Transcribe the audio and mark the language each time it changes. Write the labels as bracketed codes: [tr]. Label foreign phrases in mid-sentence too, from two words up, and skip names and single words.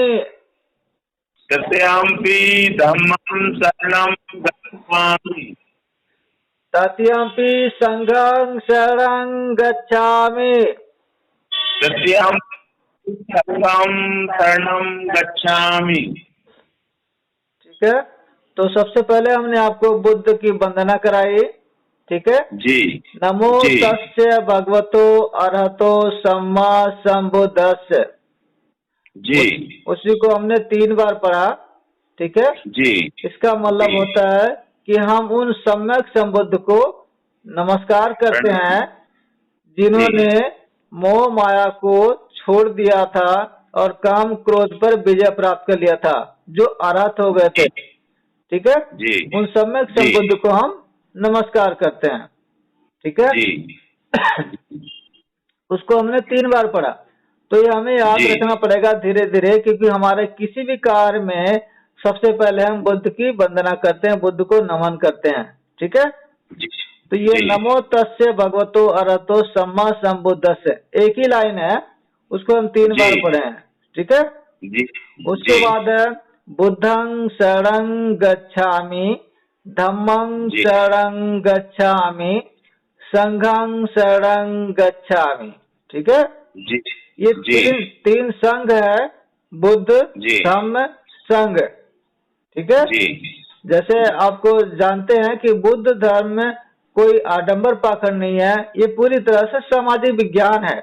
[pi] तृतीयंपि धम्मं शरणं गच्छामि। तृतीयंपि संघं शरणं गच्छामि। तृतीयंपि संघं शरणं गच्छामि। [hi] ठीक है, तो सबसे पहले हमने आपको बुद्ध की वंदना कराई। ठीक है जी। नमो जी। [pi] तस्य भगवतो अरहतो सम्मा संबुद्धस्य। [hi] जी। उसी को हमने 3 बार पढ़ा। ठीक है जी। इसका मतलब होता है कि हम उन सम्यक संबुद्ध को नमस्कार करते हैं जिन्होंने मोह माया को छोड़ दिया था और काम क्रोध पर विजय प्राप्त कर लिया था, जो अरहत हो गए थे। ठीक है जी। उन सम्यक संबुद्ध को हम नमस्कार करते हैं। ठीक है जी। उसको हमने 3 बार पढ़ा, तो ये हमें याद रखना पड़ेगा धीरे धीरे, क्योंकि हमारे किसी भी कार्य में सबसे पहले हम बुद्ध की वंदना करते हैं, बुद्ध को नमन करते हैं। ठीक है, जी तो ये जी [pi] नमो तस्य भगवतो अरहतो सम्मा संबुद्धस्य [hi] एक ही लाइन है, उसको हम 3 जी बार पढ़े हैं। ठीक है, जी उसके जी बाद है [pi] बुद्धं शरणं गच्छामि, धम्मं जी शरणं गच्छामि, संघं शरणं गच्छामि। [hi] ठीक है, जी ये जी तीन तीन संघ है, बुद्ध, जी धम्म, संघ। ठीक है, जी जैसे आपको जानते हैं कि बुद्ध धर्म में कोई आडंबर पाखंड नहीं है, ये पूरी तरह से सामाजिक विज्ञान है।